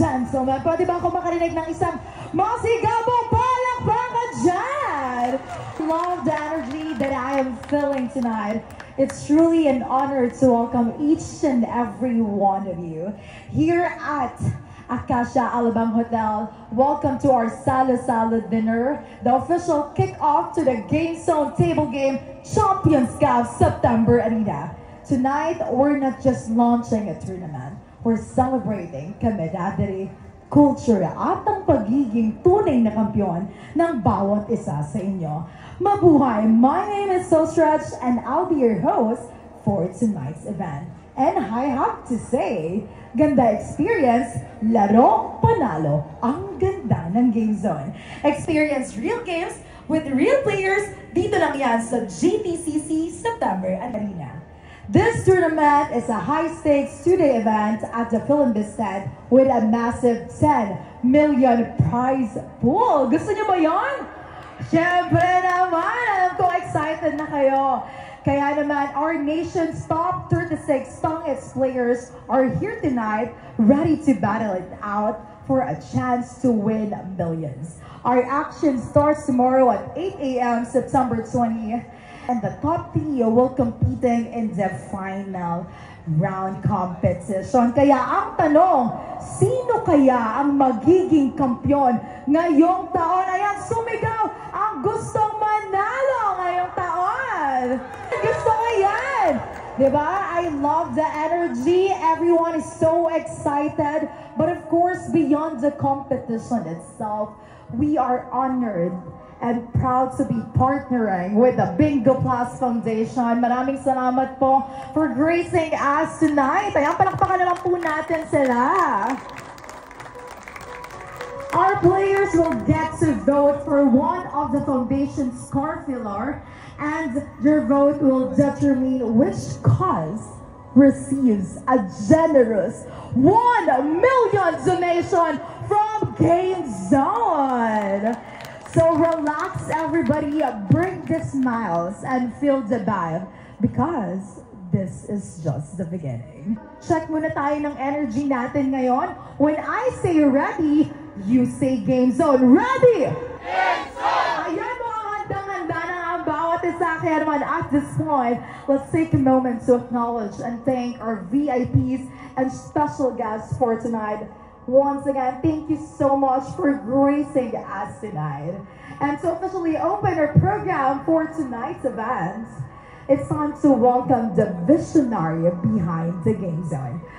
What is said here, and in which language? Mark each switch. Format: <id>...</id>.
<tl>gentlemen, pwede ba ako makarinig ng isang masigabong palakpakan dyan?</tl> <en>Love the energy that I am feeling tonight. It's truly an honor to welcome each and every one of you here at Acacia Alabang Hotel. Welcome to our Salo-Salo dinner, the official kick-off to the Game Zone Table Game Champions Cup September Arena. Tonight, we're not just launching a tournament. We're celebrating camaraderie, culture</en> <tl>at ang pagiging tunay na kampiyon ng bawat isa sa inyo. Mabuhay!</tl> <en>My name is So Stretch and I'll be your host for tonight's event. And I have to say,</en> <tl>ganda experience, laro, panalo, ang ganda ng Game Zone.</tl> <en>Experience real games with real players,</en> <tl>dito lang yan sa</tl> <en>GTCC September Arena. This tournament is a high-stakes two-day event at the Philinvested with a massive 10 million prize pool.</en> <tl>Gusto niyo ba yan? Siyempre naman! Alam ko excited na kayo. Kaya naman,</tl> <en>our nation's top 36 strongest players are here tonight, ready to battle it out for a chance to win millions. Our action starts tomorrow at 8 a.m. September 20th. And the top 3 will competing in the final round competition.</en> <tl>Kaya ang tanong, sino kaya ang magiging kampiyon ngayong taon? Ayan, sumigaw ang gustong manalo ngayong taon. Gusto ko yan! Diba?</tl> <en>I love the energy. Everyone is so excited. But of course, beyond the competition itself, we are honored and proud to be partnering with the Bingo Plus Foundation.</en> <tl>Maraming salamat po</tl> <en>for gracing us tonight.</en> <tl>Ayan, palakpakan naman po natin sila.</tl> <en>Our players will get to vote for one of the foundation's core pillar, and your vote will determine which cause receives a generous 1 million donation from Game Zone. So relax everybody, bring the smiles and feel the vibe because this is just the beginning.</en> <tl>Check muna tayo ng energy natin ngayon.</tl> <en>When I say ready, you say Game Zone. Ready? Game Zone!</en> <tl>Ayan mo, handang-handa na ang bawat isa. Kaya naman</tl> <en>at this point, let's take a moment to acknowledge and thank our VIPs and special guests for tonight. Once again, thank you so much for gracing us tonight. And to officially open our program for tonight's event, it's time to welcome the visionary behind the Game Zone.</en>